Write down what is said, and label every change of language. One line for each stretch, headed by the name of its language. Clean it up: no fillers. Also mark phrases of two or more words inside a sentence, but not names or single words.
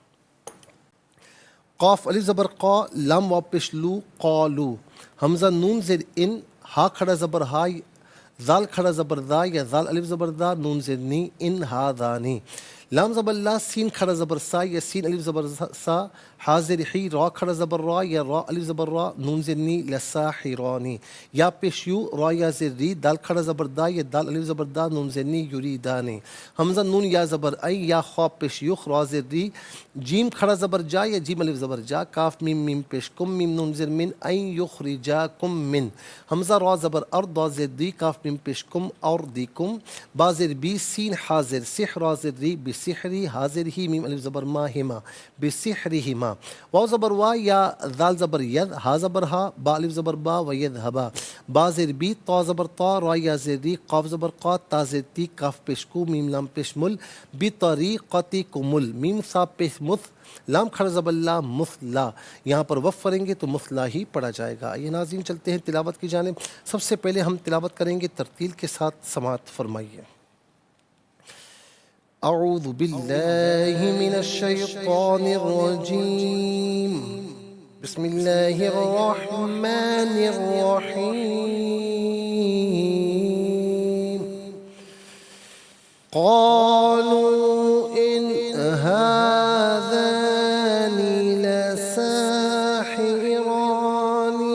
Urdu: قاف الف زبر قا، لام واو پیش لو، قالو، حمزہ نون زیر ان، ہا کھڑا زبر ہا، زال کھڑا زبر دا یا زال الف زبر دا، نون زیر نی،
Arabic: ان ہادانی،
Urdu: لام زبر لا، سین کھڑا زبر سا یا سین الف زبر سا، ہا زیر حی، را کھڑا زبر را یا را الف زبر را، نون زیر نی، لساحرانی، یا پیش یو، را یا زیر ری، دال کھڑا زبر دا یا دال الف زبر دا، نون زیر نی، یریدانی، حمزہ نون یا زبر ای، یا خواب پیش یخ، را زیر ری، جیم کھڑا زبر جا یا جیم الف زبر جا، کاف میم میم پیش کم، میم نون زیر من، این
Arabic: یخرجاکم من،
Urdu: حمزہ را زبر ار، دا زیر دی، کاف میم پیش کم، اور دی کم، با زیر بی، سین حاضر، سح را زیر ری، بسحری، حاضر ہی، میم الف زبر ما ہما، بسحرہما، واو زبر وا یا ذال زبر ید، ہا زبر ہا، با الف زبر با، ویذہبا، با زیر بی، تا زبر تا، را یا زیر ری، قاف زبر قا، تا زیر تی، کاف پیش کو، میم لام پیش مل، بطریقتکمل، میم سا پیش مث، لام کھڑا زبر لا، مثلا، یہاں پر وف کریں گے تو مثلا ہی پڑھا جائے گا۔ یہ ناظرین چلتے ہیں تلاوت کی جانب۔ سب سے پہلے ہم تلاوت کریں گے ترتیل کے ساتھ، سماعت فرمائیے۔
Arabic: اعوذ باللہ من الشیطان الرجیم، بسم اللہ الرحمن الرحیم، قالوا ان هذان لساحران